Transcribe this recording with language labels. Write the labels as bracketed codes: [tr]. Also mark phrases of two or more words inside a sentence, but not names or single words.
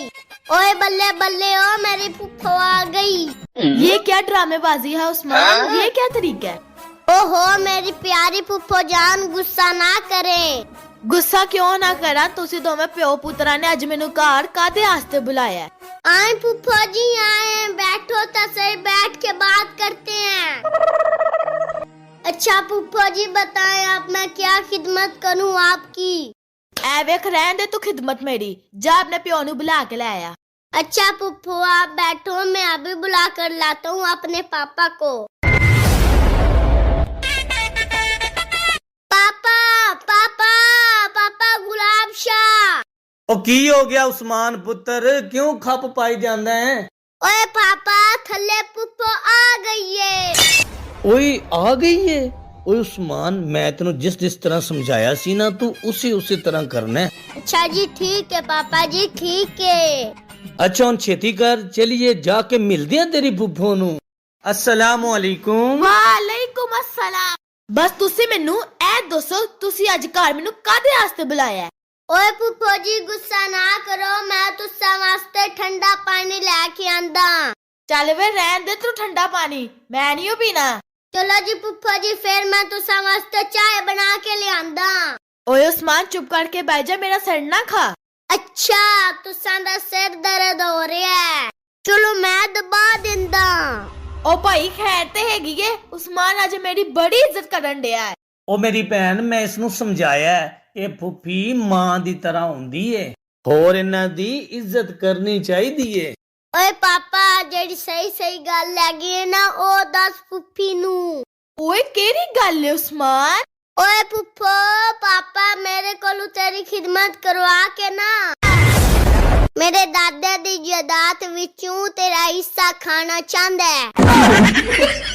[pa] ਓਏ ਬੱਲੇ ਬੱਲੇ, [hi] ओ मेरी पुप्पो आ गई। ये क्या ड्रामेबाजी है उस्मान, ये क्या तरीका है? ओहो मेरी प्यारी पुप्पो जान, गुस्सा ना करें। [pa] ਗੁੱਸਾ ਕਿਉਂ ਨਾ ਕਰਾਂ, ਤੁਸੀਂ ਦੋਵੇਂ ਪਿਓ ਪੁੱਤਰਾਂ ਨੇ ਅੱਜ ਮੈਨੂੰ ਘਰ ਕਾਹਦੇ ਵਾਸਤੇ ਬੁਲਾਇਆ ਹੈ? [hi] आए पुप्पो जी आए, बैठो तो सही, बैठ के बात करते हैं। अच्छा पुप्पो जी बताएं, अब मैं क्या खिदमत करूं आपकी? [pa] ਐ ਵੇਖ ਰਹਿਣ ਦੇ ਤੂੰ ਖ਼ਿਦਮਤ ਮੇਰੀ, ਜਾ ਆਪਣੇ ਪਿਓ ਨੂੰ ਬੁਲਾ ਕੇ ਲੈ ਆਇਆ। [hi] अच्छा पुप्पो आप बैठो, मैं अभी बुला कर लाता हूँ अपने पापा को। पापा पापा पापा गुलाब शाह। [pa] ਉਹ ਕੀ ਹੋ ਗਿਆ ਉਸਮਾਨ ਪੁੱਤਰ, ਕਿਉਂ ਖੱਪ ਪਾਈ ਜਾਂਦਾ ਹੈ? ਓਏ ਪਾਪਾ ਥੱਲੇ ਪੁੱਪੋ ਆ ਗਈ ਹੈ। ਓਏ ਆ ਗਈ ਏ? ਓਏ ਉਸਮਾਨ, ਮੈਂ ਤੈਨੂੰ ਜਿਸ ਤਰ੍ਹਾਂ ਸਮਝਾਇਆ ਸੀ ਨਾ, ਤੂੰ ਉਸੇ ਤਰ੍ਹਾਂ ਕਰਨਾ ਹੈ। [hi] अच्छा जी ठीक है पापा जी, ठीक है। [pa] ਅੱਛਾ ਹੁਣ ਛੇਤੀ ਕਰ, ਚਲਿਏ ਜਾ ਕੇ ਮਿਲਦੇ ਆ ਤੇਰੀ ਫੁੱਫੋ ਨੂੰ। [ar] السلام عليكم. وعليكم السلام. [pa] ਬੱਸ ਤੁਸੀਂ ਮੈਨੂੰ ਇਹ ਦੱਸੋ, ਤੁਸੀਂ ਅੱਜ ਘਰ ਮੈਨੂੰ ਕਾਹਦੇ ਵਾਸਤੇ ਬੁਲਾਇਆ ਹੈ? ਓਏ ਪੁੱਪੋ ਜੀ ਗੁੱਸਾ ਨਾ ਕਰੋ, ਮੈਂ ਤੁਸਾਂ ਵਾਸਤੇ ਠੰਡਾ ਪਾਣੀ ਲੈ ਕੇ ਆਂਦਾ। ਚੱਲ ਵੇ ਰਹਿਣ ਦੇ ਤੂੰ ਠੰਡਾ ਪਾਣੀ, ਮੈਂ ਨਹੀਂ ਪੀਣਾ। ਚਲੋ ਜੀ ਪੁੱਪੋ ਜੀ, ਫਿਰ ਮੈਂ ਤੁਸਾਂ ਵਾਸਤੇ ਚਾਹ ਬਣਾ ਕੇ ਲੈ ਆਂਦਾ। ਓਏ ਉਸਮਾਨ ਚੁੱਪ ਕਰਕੇ ਬੈਠ ਜਾ, ਮੇਰਾ ਸਿਰ ਨਾ ਖਾ। ਅੱਛਾ ਤੁਸਾਂ ਦਾ ਸਿਰ ਦਰਦ ਹੋ ਰਿਹਾ ਹੈ, ਚਲੋ ਮੈਂ ਦਬਾ ਦਿੰਦਾ। ਓ ਭਾਈ ਖ਼ੈਰ ਤੇ ਹੈਗੀ ਹੈ, ਉਸਮਾਨ ਅੱਜ ਮੇਰੀ ਬੜੀ ਇੱਜ਼ਤ ਕਰਨ ਦਿਆ ਹੈ। ਉਹ ਮੇਰੀ ਭੈਣ, ਮੈਂ ਇਸ ਨੂੰ ਸਮਝਾਇਆ ਇਹ ਫੁੱਫੀ ਮਾਂ ਦੀ ਤਰ੍ਹਾਂ ਹੁੰਦੀ ਏ, ਹੋਰ ਇਹਨਾਂ ਦੀ ਇੱਜ਼ਤ ਕਰਨੀ ਚਾਹੀਦੀ ਏ। ਓਏ ਪਾਪਾ ਜਿਹੜੀ ਸਹੀ ਸਹੀ ਗੱਲ ਲੱਗੀ ਹੈ ਨਾ, ਓ ਦੱਸ ਪੁੱਪੀ ਨੂੰ। ਓਏ ਕਿਹੜੀ ਗੱਲ ਹੈ ਉਸਮਾਨ? ਓਏ ਪੁੱਪੋ ਪਾਪਾ ਮੇਰੇ ਕੋਲੋਂ ਤੇਰੀ ਖ਼ਿਦਮਤ ਕਰਵਾ ਕੇ ਨਾ ਮੇਰੇ ਦਾਦਾ ਦੀ ਜਾਇਦਾਦ ਵਿੱਚੋਂ ਤੇਰਾ ਹਿੱਸਾ ਖਾਣਾ ਚਾਹੁੰਦਾ ਹੈ।